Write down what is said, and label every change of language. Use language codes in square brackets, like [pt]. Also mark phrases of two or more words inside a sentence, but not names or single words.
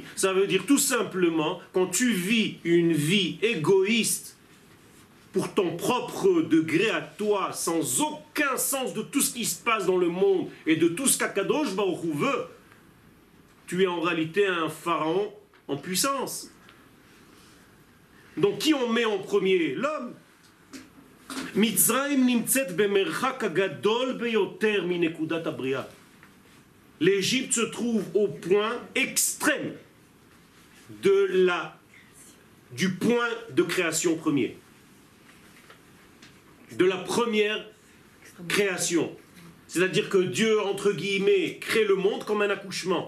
[fr] Ça veut dire tout simplement, quand tu vis une vie égoïste pour ton propre degré à toi, sans aucun sens de tout ce qui se passe dans le monde et de tout ce qu' [he] הקדוש ברוך הוא [fr] veut, tu es en réalité un pharaon en puissance. Donc qui on met en premier? L'homme. [he] מצרים נמצאת במרחק הגדול ביותר מנקודת הבריאה. [fr] L'Égypte se trouve au point extrême du point de création premier. De la première création. C'est-à-dire que Dieu, entre guillemets, crée le monde comme un accouchement.